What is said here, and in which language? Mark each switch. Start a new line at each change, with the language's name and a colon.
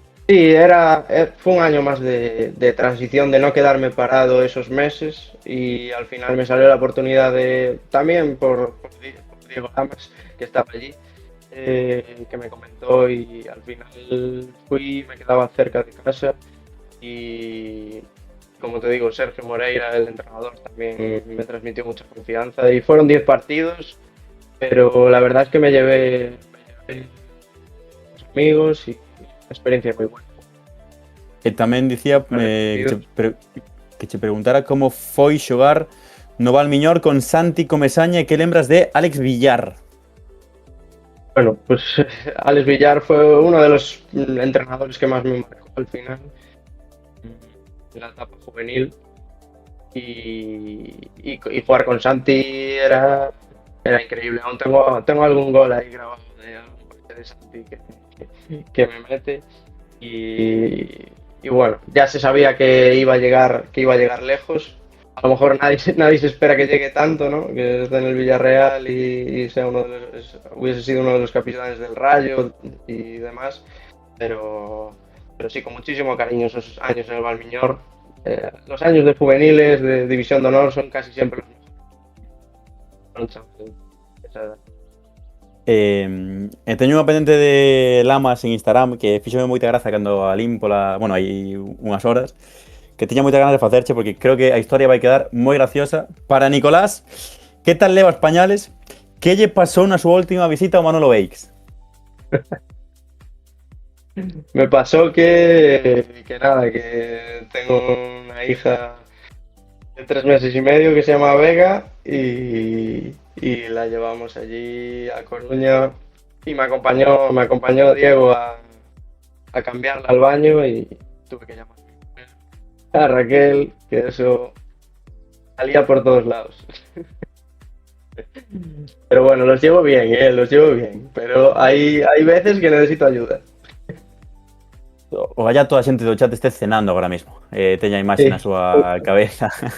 Spanish: Sí, fue un año más de transición, de no quedarme parado esos meses y al final me salió la oportunidad también por Diego Lamas, que estaba allí, que me comentó y al final me quedaba cerca de casa y como te digo, Sergio Moreira, el entrenador, también me transmitió mucha confianza y fueron 10 partidos, pero la verdad es que me llevé amigos y experiencia moi buena.
Galician: E tamén dicía que che preguntara como foi xogar no Valmiñor con Santi Comesaña e que lembras de Alex Villar.
Spanish: Bueno, pues Alex Villar fue uno de los entrenadores que más me marcó al final, en la etapa juvenil, y jugar con Santi era increíble. Aún tengo algún gol ahí grabado de Santi que me mete, y bueno, ya se sabía que iba a llegar lejos. A lo mejor nadie se espera que llegue tanto, ¿no? Que esté en el Villarreal y sea hubiese sido uno de los capitanes del Rayo y demás, pero sí, con muchísimo cariño esos años en el Valmiñor. Los años de juveniles, de División de Honor, son casi siempre los mejores.
Galician: Teño unha pendente de Lamas en Instagram que fíxome moita graza cando a limpo bueno, hai unhas horas, que tiña moita ganas de facerche porque creo que a historia vai quedar moi graciosa. Para Nicolás, que tal levas pañales? Que lle pasou na súa última visita ao Manolo Beix?
Spanish: Me pasó que nada, que tengo una hija de 3 meses y medio que se llama Vega y la llevamos allí a Coruña y me acompañó Diego a cambiarla al baño y tuve que llamar a Raquel, que eso salía por todos lados. Pero bueno, los llevo bien, pero hay veces que necesito ayuda.
Galician: Ojalá toda a xente do chat este cenando agora mesmo. Teña a imaxe na súa cabeza.